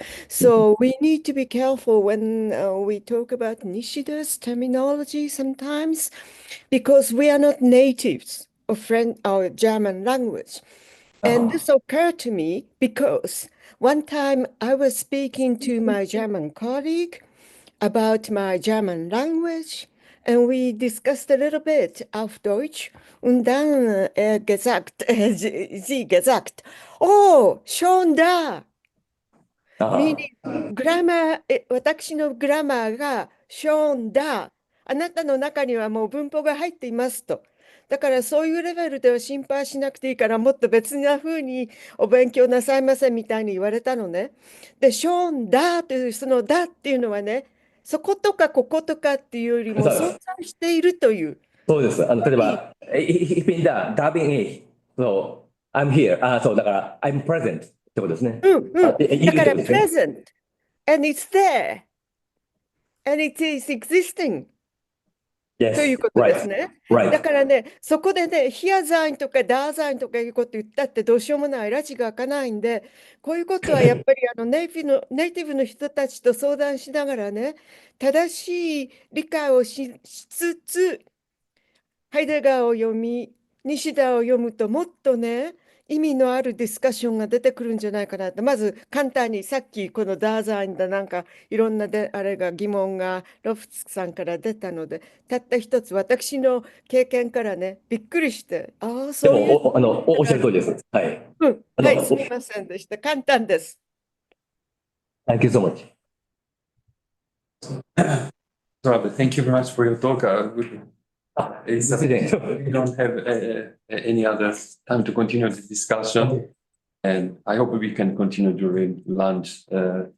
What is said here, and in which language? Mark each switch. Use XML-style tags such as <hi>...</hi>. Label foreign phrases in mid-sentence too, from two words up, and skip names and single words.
<en>So we need to be careful when we talk about Nishida's terminology sometimes, because we are not natives of French or German language. And this occurred to me because one time I was speaking to my German colleague about my German language, and we discussed a little bit</en> <de>auf Deutsch. Und dann sie gesagt, oh, schon da.</de> <en>Meaning, grammar,</en> <ja>私のグラマーが</ja> <de>schon da。</de> <ja>あなたの中にはもう文法が入っていますと。だからそういうレベルでは心配しなくていいから、もっと別な風にお勉強なさいませみたいに言われたのね。で、</ja> <de>schon da</de> <ja>というそのだっていうのはね、そことかこことかっていうよりも存在しているという。そうです。例えば、</ja> <de>ich bin da, da bin ich.</de> <en>So, I'm here.</en> <ja>そう、だから、</ja> <en>I'm present</en> <ja>ってことですね。</ja> <en>だから、present, and it's there, and it is existing.</en> <ja>ということですね。だからね、そこでね、ヒアザインとかダーザインとかいうこと言ったってどうしようもない、拉致が開かないんで、こういうことはやっぱりネイティブの人たちと相談しながらね、正しい理解をしつつ、ハイデガーを読み、西田を読むともっとね、意味のあるディスカッションが出てくるんじゃないかなと。まず簡単にさっきこのダーザインだなんかいろんなあれが疑問がロフツさんから出たので、たった一つ私の経験からね、びっくりして、ああ、そういう。おっしゃる通りです。はい。はい、すみませんでした。簡単です。</ja> <en>Thank you so much. Tanabe, thank you very much for your talk. We don't have any other time to continue the discussion, and I hope we can continue during lunch break.</en>